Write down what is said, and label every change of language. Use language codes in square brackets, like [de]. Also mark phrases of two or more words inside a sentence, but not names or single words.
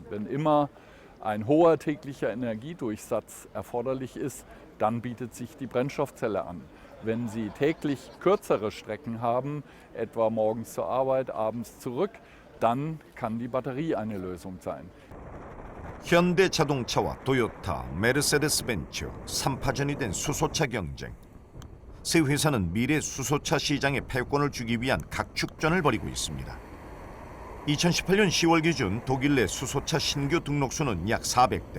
[de] Wenn immer ein hoher täglicher Energiedurchsatz erforderlich ist, dann bietet sich die Brennstoffzelle an. Wenn Sie täglich kürzere Strecken haben, etwa morgens zur Arbeit, abends zurück, dann kann die Batterie eine Lösung sein. [ko] 현대자동차와 도요타, 메르세데스벤츠 3파전이 된 수소차 경쟁. 세 회사는 미래 수소차 시장에 패권을 주기 위한 각축전을 벌이고 있습니다. 2018년 10월 기준 독일 내 수소차 신규 등록 수는 약 400대.